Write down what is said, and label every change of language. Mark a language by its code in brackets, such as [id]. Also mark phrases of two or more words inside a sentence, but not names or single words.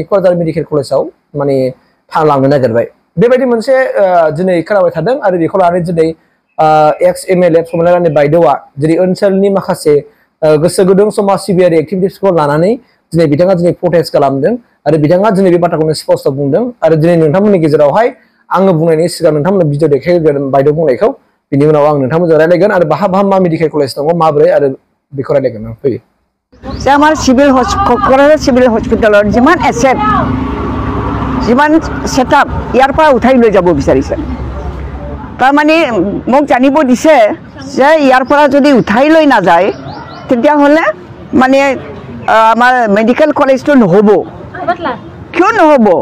[brx] क'क्राझार मेडिकेल कलेजाव माने लांनो नागिरबाय बेबायदि मोनसे दिनै खोनाबाय थादों आरो बेखौ लानानै दिनै [en] ex MLA [brx] प्रमिला रानी बायद'आ दिनै ओनसोलनि माखासे गोसो गुदुं समाज सिबियारि एक्टिभिटिसखौ लानानै दिनै बिथाङा दिनै प्रटेस्ट खालामदों आरो बिथाङा दिनै बे बाथ्राखौनो स्पष्ट बुंदों आरो दिनै नोंथांमोननि गेजेरावहाय आङो बुंनायनि सिगां नोंथांमोननो भिडिअ देखायगोन बायद' बुंनायखौ बिनि उनाव आं नोंथांमोनजों रायलायगोन आरो बाहा मा [en] medical college [brx] दङ माबोरै आरो बेखौ रायलायगोन आं फैयो [as] যে আমাৰ সিভিল ক'ক্ৰাঝাৰ সিভিল হস্পিটালৰ যিমান এছেট যিমান সেটআপ ইয়াৰ পৰা উঠাই লৈ যাব বিচাৰিছে তাৰমানে মোক জানিব দিছে যে ইয়াৰ পৰা যদি উঠাই লৈ নাযায় তেতিয়াহ'লে মানে আমাৰ মেডিকেল কলেজটো নহ'ব কিয় নহ'ব